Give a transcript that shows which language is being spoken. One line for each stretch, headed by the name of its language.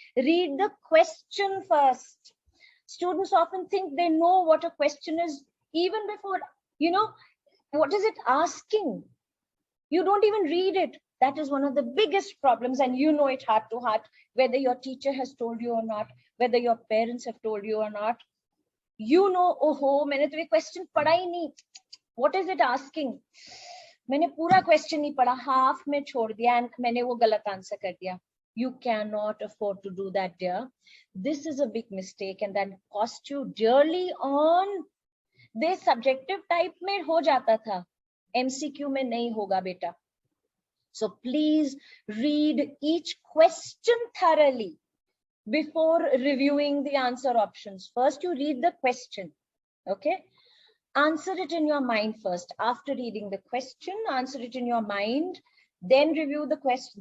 English: Read the question first. Students often think they know what a question is even before, you know, what is it asking? You don't even read it. That is one of the biggest problems, and you know it heart to heart, whether your teacher has told you or not, whether your parents have told you or not. You know, oh,
Hindi: मैंने तो ये question पढ़ा ही नहीं.
English: What is it asking?
Hindi: मैंने पूरा question नहीं पढ़ा, half में छोड़ दिया, and मैंने वो गलत answer कर दिया.
English: You cannot afford to do that, dear. This is a big mistake, and that cost you dearly on the subjective type
Hindi: में हो जाता था. MCQ में नहीं होगा बेटा.
English: So please read each question thoroughly before reviewing the answer options. First, you read the question. Okay. Answer it in your mind first. After reading the question, answer it in your mind. Then review the question.